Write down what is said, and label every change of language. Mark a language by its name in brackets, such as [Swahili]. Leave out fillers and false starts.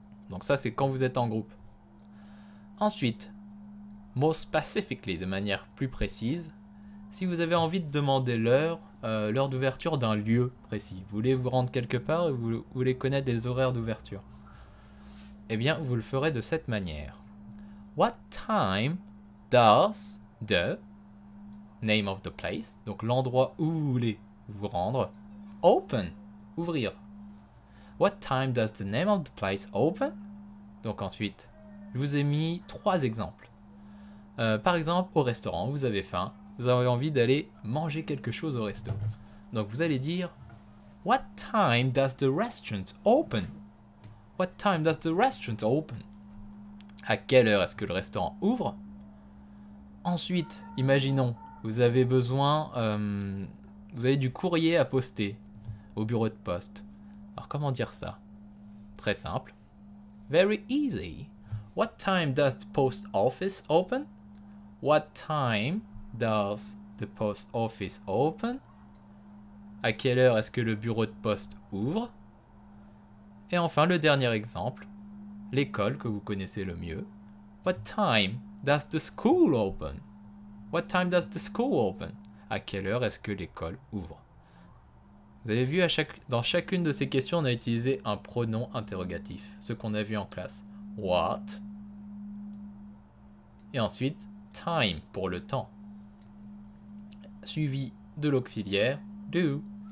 [French] Donc ça, c'est quand vous êtes en groupe. Ensuite, [English] more specifically, [French] de manière plus précise, si vous avez envie de demander l'heure d'ouverture d'un lieu précis, vous voulez vous rendre quelque part et vous voulez connaître les horaires d'ouverture, eh bien, vous le ferez de cette manière. [English] What time does the name of the place, [French] donc l'endroit où vous voulez vous rendre, [English] open, ouvrir. What time does the name of the place open? [French] Donc ensuite, je vous ai mis 3 exemples. Par exemple, au restaurant, vous avez faim, vous avez envie d'aller manger quelque chose au resto. Donc vous allez dire [English] What time does the restaurant open? What time does the restaurant open? [French] À quelle heure est-ce que le restaurant ouvre? Ensuite, imaginons, vous avez besoin, vous avez du courrier à poster au bureau de poste. Alors comment dire ça? Très simple. [English] Very easy. What time does the post office open? What time does the post office open? [French] À quelle heure est-ce que le bureau de poste ouvre? Et enfin, le dernier exemple, l'école que vous connaissez le mieux. [English] What time does the school open? What time does the school open? [French] À quelle heure est-ce que l'école ouvre? Vous avez vu, dans chacune de ces questions, on a utilisé un pronom interrogatif, ce qu'on a vu en classe. What? Et ensuite, time pour le temps. Suivi de l'auxiliaire do.